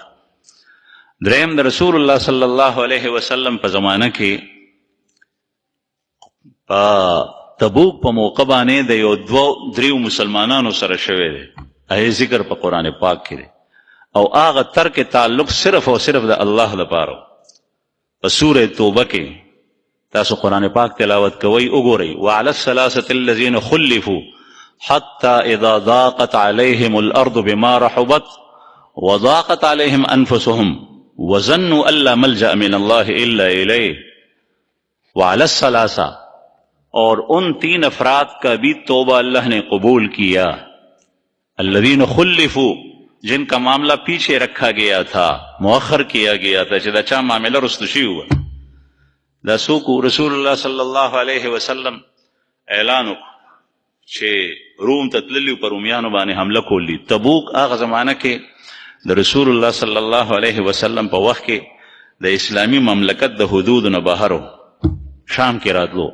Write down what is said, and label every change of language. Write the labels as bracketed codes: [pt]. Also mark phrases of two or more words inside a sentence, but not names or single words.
[ps] دریم د رسول الله صلی الله علیه وسلم په زمانه کې تبوک په موقع باندې د یو دوه دریو مسلمانانو سره شوی دی، هغې ذکر په قرآن پاک کې دی، او هغه ترک تعلق صرف او صرف د الله لپاره. په سوره توبه کې تاسو قرآن پاک تلاوت کوئ، وګورئ [ar] وعلى الثلاثة الذين خلفوا حتى اذا ضاقت عليهم الارض بما رحبت وضاقت عليهم انفسهم وظنوا ان لا ملجأ من الله الا اليه. وعلى الثلاثة، [ur] اور ان 3 افراد کا بھی توبہ اللہ نے قبول کیا. [ar] الذین خلفوا، [ur] جن کا معاملہ پیچھے رکھا گیا تھا، مؤخر کیا گیا تھا، [ps] چې دا چا معاملہ رستشی ہوا. دا سوکو رسول الله صلی الله علیه وسلم اعلان وکړ چې روم ته تللي پر رومیانو باندې حمله کولی. تبوک هغه زمانه کې د رسول الله صلی الله علیه وسلم په وخت کې د اسلامی مملکت د حدود نه بهر شام کې راتلو.